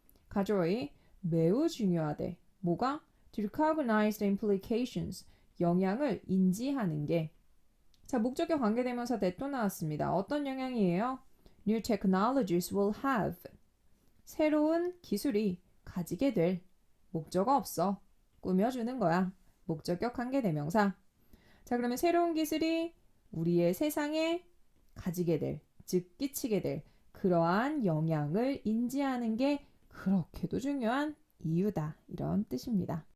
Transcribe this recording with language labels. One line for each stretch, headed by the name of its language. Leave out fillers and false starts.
Korean: 가져의 매우 중요하대. 뭐가?
English: To recognize the implications.
Korean: 영향을 인지하는 게. 자, 목적격 관계대명사 that 또 나왔습니다. 어떤 영향이에요?
English: New technologies will have.
Korean: 새로운 기술이 가지게 될. 목적어 없어. 꾸며주는 거야. 목적격 관계대명사. 자, 그러면 새로운 기술이 우리의 세상에 가지게 될, 즉 끼치게 될 그러한 영향을 인지하는 게 그렇게도 중요한 이유다. 이런 뜻입니다.